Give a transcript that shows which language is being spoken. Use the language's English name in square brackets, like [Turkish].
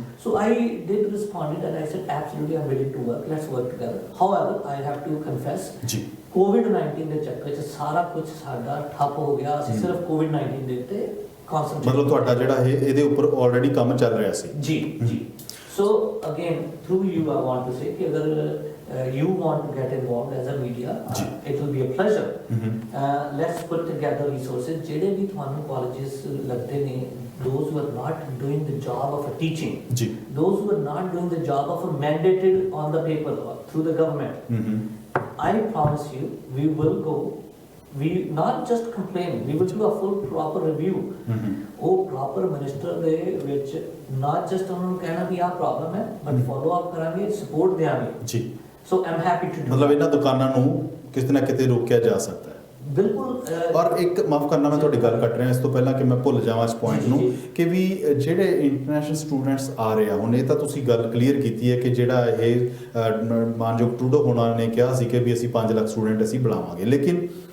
[English] So I did ਰਿਸਪੌਂਡਡ and I said absolutely I am willing to work, let's work together. However I have to confess [Punjabi] ਜੀ, ਕੋਵਿਡ-19 ਦੇ ਚੱਕਰ 'ਚ ਸਾਰਾ ਕੁਝ ਸਾਡਾ ਠੱਪ ਹੋ ਗਿਆ। ਅਸੀਂ ਸਿਰਫ ਕੋਵਿਡ-19 ਦੇ ਉੱਤੇ ਕਨਸੈਂਟਰੇਟ, ਮਤਲਬ ਤੁਹਾਡਾ ਜਿਹੜਾ ਇਹਦੇ ਉੱਪਰ ਆਲਰੇਡੀ ਕੰਮ ਚੱਲ ਰਿਹਾ ਸੀ ਜੀ। [English] So again, through you, I want to say that if you want to get involved as a media, it will be a pleasure. Let's put together resources. [Punjabi] ਜਿਹੜੇ ਵੀ ਤੁਹਾਨੂੰ [English] colleges [Punjabi] ਲੱਗਦੇ ਨੇ, [English] those who are not doing the job of a teaching, those who are not doing the job of a mandated on the paper through the government, I promise you, we will go. We not just complain, we will do a full proper review. [Punjabi] ਉਹ proper minister ਦੇ ਵਿੱਚ [English] not just [Punjabi] ਉਹਨਾਂ ਨੂੰ ਕਹਿਣਾ ਵੀ ਆਹ problem ਹੈ, [English] but follow up [Punjabi] ਕਰਾਂਗੇ, support ਦੇਵਾਂਗੇ ਜੀ। [English] So I'm happy to do, [Punjabi] ਮਤਲਬ ਇਹਨਾਂ ਦੁਕਾਨਾਂ ਨੂੰ ਕਿਤੇ ਨਾ ਕਿਤੇ ਰੋਕਿਆ ਜਾ ਸਕਦਾ ਹੈ। ਬਿਲਕੁਲ। ਔਰ ਇੱਕ ਮਾਫ ਕਰਨਾ, ਮੈਂ ਤੁਹਾਡੀ ਗੱਲ ਕੱਟ ਰਿਹਾ ਇਸ ਤੋਂ ਪਹਿਲਾਂ ਕਿ ਮੈਂ ਭੁੱਲ ਜਾਵਾਂ ਇਸ ਪੁਆਇੰਟ ਨੂੰ, ਕਿ ਵੀ ਜਿਹੜੇ ਇੰਟਰਨੈਸ਼ਨਲ ਸਟੂਡੈਂਟਸ ਆ ਰਹੇ ਆ, ਹੁਣ ਇਹ ਤਾਂ ਤੁਸੀਂ ਗੱਲ ਕਲੀਅਰ ਕੀਤੀ ਹੈ ਕਿ ਜਿਹੜਾ ਇਹ ਮਾਨਯੋਗ ਟਰੂਡੋ ਹੋਣਾ ਨੇ ਕਿਹਾ ਸੀ ਕਿ ਵੀ ਅਸੀਂ 5 ਲੱਖ ਸਟੂਡੈਂਟ ਅਸੀਂ ਬੁਲਾਵਾਂਗੇ, ਲੇਕਿਨ